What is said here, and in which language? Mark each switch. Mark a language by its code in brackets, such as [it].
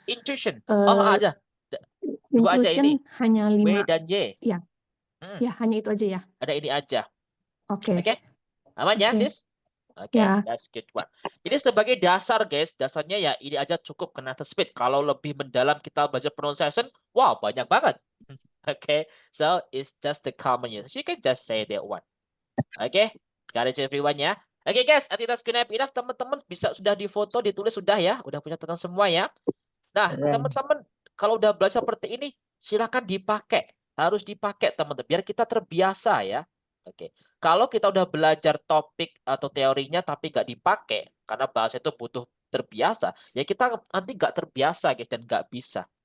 [id] Intuition. Ada. 2 aja [en] intrusion [id] ini. hanya W 5. dan Y. Ya. Ya, hanya itu aja ya. Ada ini aja. Oke. Oke. Aman ya, Oke. sis? Oke, Ya. [en] that's good one. [id] Ini sebagai dasar, guys. Dasarnya ya ini aja cukup kena speed. Kalau lebih mendalam kita baca pronunciation, wow, banyak banget. [en] Oke, so it's just the common use. You can just say that one. Oke, got it everyone ya. Oke, guys, I think that's good enough. [id] Teman-teman bisa sudah difoto, ditulis sudah ya. Udah punya catatan semua ya. Nah, teman-teman kalau udah belajar seperti ini, silakan dipakai. Harus dipakai, teman-teman, biar kita terbiasa ya. Oke. Kalau kita udah belajar topik atau teorinya tapi nggak dipakai karena bahasa itu butuh terbiasa, ya kita nanti nggak terbiasa, guys, dan nggak bisa.